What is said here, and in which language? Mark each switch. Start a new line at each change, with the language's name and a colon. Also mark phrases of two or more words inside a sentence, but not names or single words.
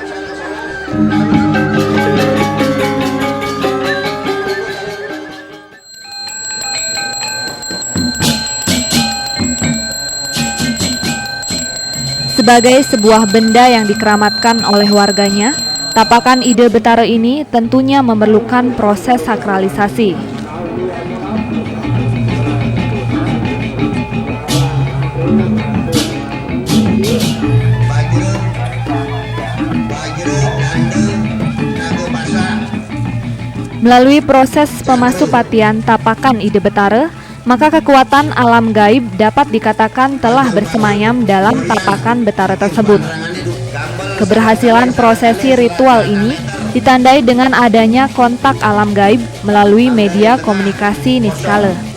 Indonesian: Sebagai sebuah benda yang dikeramatkan oleh warganya, tapakan ide betara ini tentunya memerlukan proses sakralisasi. Melalui proses pemasupatian tapakan ide betara, maka kekuatan alam gaib dapat dikatakan telah bersemayam dalam tapakan betara tersebut. Keberhasilan prosesi ritual ini ditandai dengan adanya kontak alam gaib melalui media komunikasi niskala.